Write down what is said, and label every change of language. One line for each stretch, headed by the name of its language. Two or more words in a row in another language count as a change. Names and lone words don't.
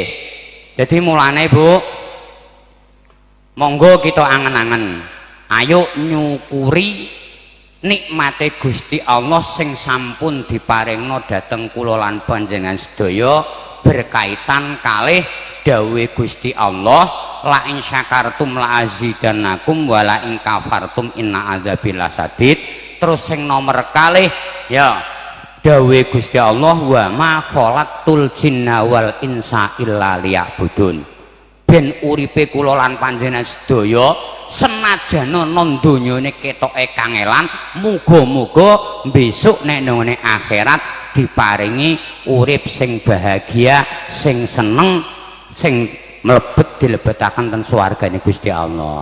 Javanese: Jadi mulane Bu, monggo kita angen-angen. Ayo nyukuri nikmate Gusti Allah sing sampun diparingno dhateng kula lan panjenengan sedaya berkaitan kalih dawuh Gusti Allah
Arabic: لئن شكرتم لأزيدنكم ولئن كفرتم إن عذابي لشديد.
Javanese: Terus sing nomor kalih ya dawuh Gusti Allah
Arabic: وما خلقت الجن والإنس إلا ليعبدون.
Javanese: Ben uripe kula lan panjenengan sedaya senajan ana donyane ketoke kangelan, muga-muga besok nek nang akhirat diparingi urip sing bahagia, sing seneng, sing mlebet dilebetaken ten swargane Gusti Allah.